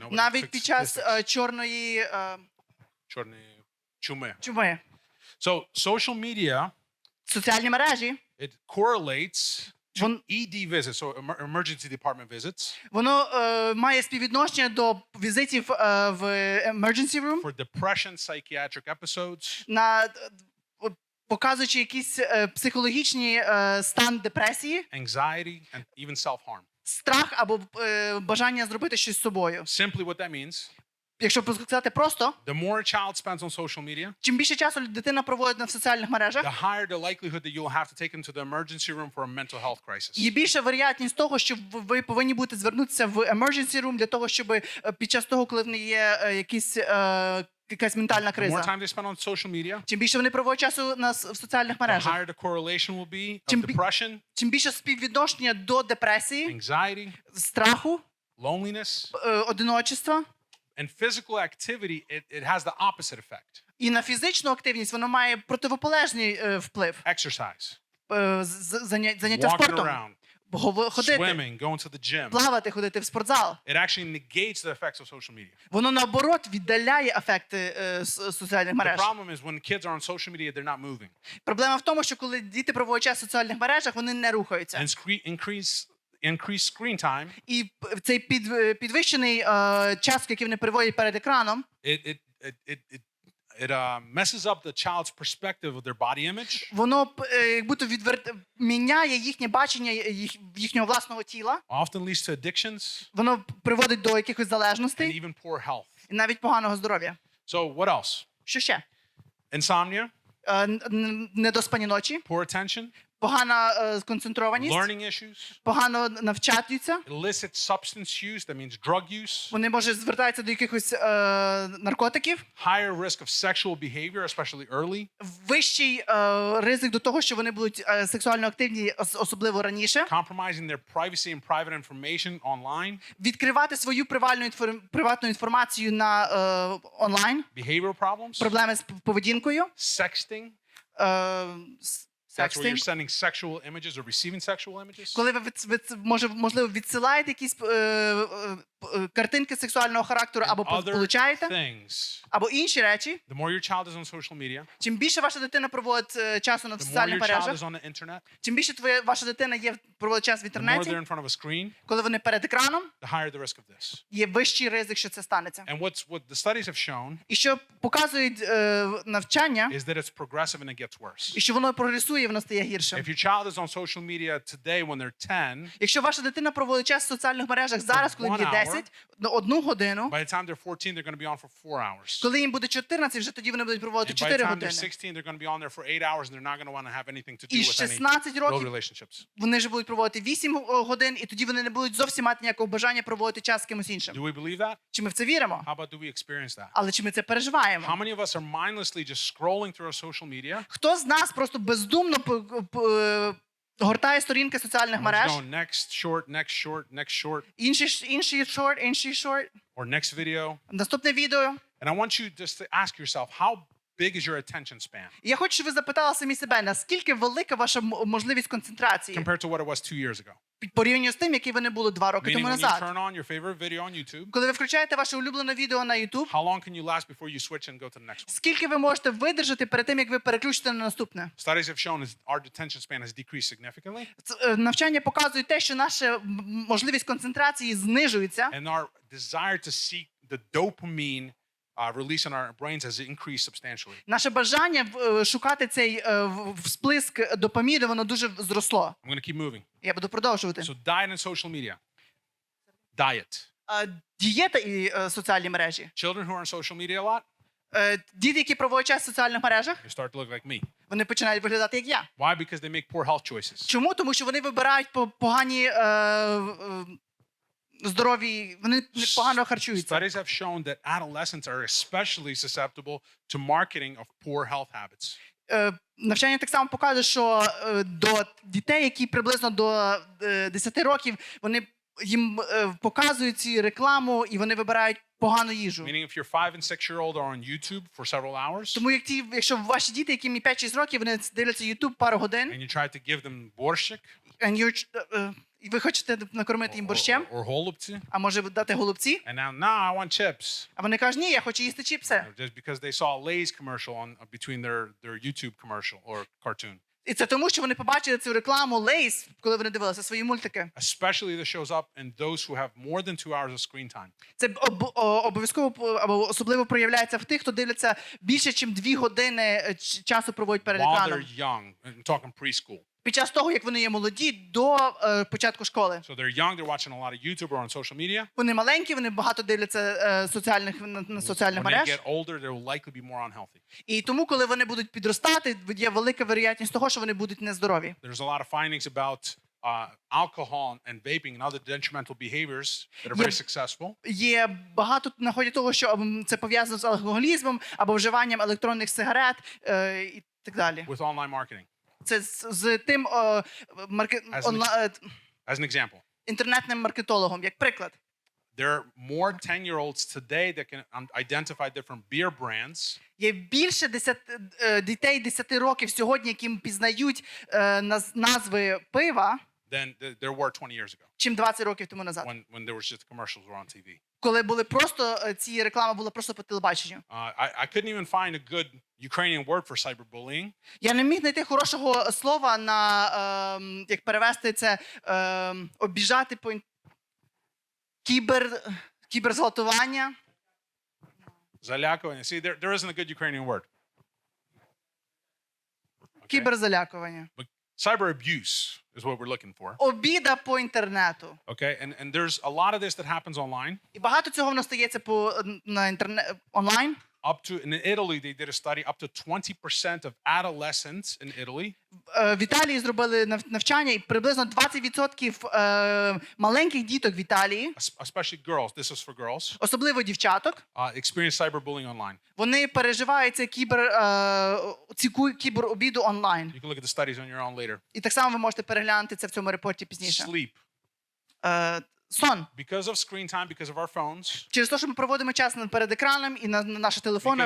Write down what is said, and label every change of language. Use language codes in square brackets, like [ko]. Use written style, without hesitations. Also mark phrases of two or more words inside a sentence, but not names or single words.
[en] Nobody [uk] навіть [en] took [uk] під час [en] statistics. [uk] чорної Чорної чуми. чуми. [en] So social media, [uk] Соціальні мережі, [en] it correlates to [uk] Вон- [en] ED visits, so emergency department visits, [uk] воно має співвідношення до візитів в [en] emergency room, for depression, psychiatric episodes, [uk] показуючи якийсь психологічний стан депресії, [en] anxiety, and even self-harm. [uk] страх або бажання зробити щось з собою. [en] Simply what that means, [uk] Якщо сказати просто, [en] the more a child spends on social media, [uk] чим більше часу дитина проводить на соціальних мережах, [en] the higher the likelihood that you'll have to take them to the emergency room for a mental health crisis. [uk] є більша вероятність того, що ви повинні будете звернутися в [en] emergency room [uk] для того, щоб під час того, коли в них є якась ментальна [en] The more [uk] криза. [en] time they spend on social media, [uk] Чим більше вони проводять часу в соціальних [en] the [uk] мережах, [en] higher the correlation will be of [uk] Чим бі- [en] depression, [uk] чим більше співвідношення до депресії, [en] anxiety, [uk] страху, [en] loneliness, [uk] одиночества. [en] and physical activity. It has the opposite effect. [uk] І на фізичну активність воно має противополежний вплив. [en] Exercise, [uk] Заняття [en] walking [uk] спортом, [en] around, [uk] ходити, [en] swimming, going to the gym. [uk] плавати, ходити в спортзал. [en] It actually negates the effects of social media. [uk] Воно наоборот віддаляє ефекти соціальних [en] The [uk] мереж. [en] problem is when kids are on social media, they're not moving. [uk] Проблема в тому, що коли діти проводять час в соціальних мережах, вони не рухаються. [en] And increase screen time, [uk] І цей підвищений час, який вони переводять перед екраном, [en] it messes up the child's perspective of their body image, [uk] воно як будто міняє їхнє бачення їхнього власного тіла. [en] often leads to addictions [uk] Воно приводить до якихось [en] and [uk] залежностей [en] even poor health. [uk] і навіть поганого здоров'я. [en] So what else? [uk] Що ще? [en] Insomnia, [uk] Недоспані ночі, [en] poor attention, [uk] погана сконцентрованість, [en] learning issues, [uk] погано навчаються, [en] illicit substance use, that means drug use, [uk] вони, може, звертаються до якихось наркотиків, [en] higher risk of sexual behavior, especially early, [uk] вищий ризик до того, що вони будуть сексуально активні, особливо раніше, [en] compromising their privacy and private information online, [uk] відкривати свою приватну інформацію на онлайн, [en] behavioral problems, [uk] проблеми з поведінкою, [en] sexting. That's where you're sending sexual images or receiving sexual images. [uk] Коли ви можливо відсилаєте якісь картинки сексуального характеру або получаєте, або інші речі. [en] The more your child is on social media, [uk] Чим більше ваша дитина проводить часу на [en] the more [uk] соціальних [en] your child [uk] мережах, [en] is on the internet, [uk] чим більше ваша дитина проводить час в [en] the more [uk] інтернеті, [en] they're in front of a screen, [uk] коли вони перед екраном, [en] the higher the risk of this. [uk] є вищий ризик, що це станеться. [en] And what the studies have shown [uk] І що показують навчання, [en] is that it's progressive and it gets worse. [uk] і що воно прогресує, воно стає гіршим. [en] If your child is on social media today when they're 10, [uk] Якщо ваша дитина проводить час в соціальних мережах зараз, коли їм є 10, на 1 годину, [en] by the time they're 14, they're going to be on for 4 hours. [uk] коли їм буде 14, вже тоді вони будуть проводити [en] And by the [uk] 4 [en] time they're [uk] години. [en] 16, they're going to be on there for 8 hours and they're not going to want to have anything to do [uk] І [en] with any [uk] 16 [en] real [uk] років [en] relationships. [uk] вони ж будуть проводити 8 годин, і тоді вони не будуть зовсім мати ніякого бажання проводити час з кимось іншим. [en] Do we believe that? [uk] Чи ми в це віримо? [en] How about do we experience that? [uk] Але чи ми це переживаємо? [en] How many of us are mindlessly just scrolling through our social media? [uk] Хто з нас просто бездумно гортає сторінки соціальних [en] And we're [uk] мереж? [en] going next short, next short, next short, [uk] Інший шорт, [en] or next video. [uk] наступне відео. [en] And I want you just to ask yourself, how big is your attention span [uk] І я хочу, щоб ви запитали самі себе, наскільки велика ваша можливість концентрації [en] compared to what it was 2 years ago? [uk] порівняно з тим, які вони були 2 роки [en] Meaning [uk] тому [en] when you [uk] назад. [en] turn on your favorite video on YouTube, [uk] Коли ви включаєте ваше улюблене відео на YouTube, [en] how long can you last before you switch and go to the next one? [uk] скільки ви можете видержати перед тим, як ви переключите на наступне? [en] Studies have shown our attention span has decreased significantly, [uk] Навчання показують те, що наша можливість концентрації знижується, [en] and our desire to seek the dopamine release in our brains has increased substantially. [uk] наше бажання шукати цей всплеск допаміну, воно дуже зросло. [en] I'm going to keep moving. [uk] Я буду продовжувати. [en] So diet and social media. Diet. [uk] Дієта і соціальні мережі. [en] Children who are on social media a lot, [uk] Діти, які проводять час в соціальних мережах, [en] they start to look like me. [uk] вони починають виглядати як я. [en] Why? Because they make poor health choices. [uk] Чому? Тому що вони вибирають погані здорові, вони погано харчуються. [en] Studies have shown that adolescents are especially susceptible to marketing of poor health habits. [uk] Навчання так само показує, що до дітей, які приблизно до 10 років, вони їм показують ці рекламу і вони вибирають погану їжу. [en] Meaning if your 5 and 6-year-old are on YouTube for several hours [uk] Тому якщо ваші діти, яким є 5-6 років, вони дивляться YouTube пару годин, [en] and you try to give them борщик [uk] і ви хочете накормити їм борщем, [en] or голубці, [uk] а може дати голубці, [en] and now I want chips. [uk] а вони кажуть, ні, я хочу їсти чіпси. [en] Just because they saw a Lay's commercial on between their YouTube commercial or cartoon. [uk] І це тому, що вони побачили цю рекламу Lay's, коли вони дивилися свої мультики. [en] Especially this shows up in those who have more than 2 hours of screen time. [uk] Це обов'язково або особливо проявляється в тих, хто дивиться більше, ніж 2 години часу проводять перед [en] While [uk] екраном. [en] they're young, I'm talking preschool. [uk] Під час того, як вони є молоді, до початку школи. [en] So they're young, they're watching a lot of YouTube or on social media. [uk] Вони маленькі, вони багато дивляться на соціальних [en] When they [uk] мереж. [en] get older, they will likely be more unhealthy. [uk] І тому, коли вони будуть підростати, є велика вероятність того, що вони будуть нездорові. [en] There's a lot of findings about alcohol and vaping and other detrimental behaviors that are very successful. [uk] Є багато находять того, що це пов'язано з алкоголізмом або вживанням електронних сигарет і так далі. [en] With online marketing. [uk] Це з тим [en] As an example, [uk] інтернетним маркетологом, як приклад. [en] there are more 10-year-olds today that can identify different beer brands [uk] Є більше дітей 10 років сьогодні, які пізнають назви пива, [en] than there were 20 years ago [uk] чим 20 років тому назад. [en] when there was just commercials were on TV. [uk] Коли були просто ці реклами була просто по телебаченню. [en] I couldn't even find a good Ukrainian word for cyberbullying. [uk] Я не міг знайти хорошого слова на як перевести це обіжати по кіберзґвалтування. Залякування. [en] See, there isn't a good Ukrainian word. [uk] Кіберзалякування. [en] But cyber abuse is what we're looking for. [uk] Обіда по інтернету. [en] Okay, and there's a lot of this that happens online. [uk] І багато цього в нас стається на онлайн. [en] in Italy, they did a study, up to 20% of adolescents in Italy [uk] В Італії зробили навчання, і приблизно 20% маленьких діток в Італії, [en] especially girls, this is for girls, [uk] особливо дівчаток, [en] experience cyberbullying online. [uk] вони переживають ці кіберобіду онлайн. [en] You can look at the studies on your own later. [uk] І так само ви можете переглянути це в цьому репорті пізніше. [en] Sleep. [uk] Сон. [en] Because of screen time, because of our phones, [uk] Через те, що ми проводимо час перед екраном і на наших телефонах,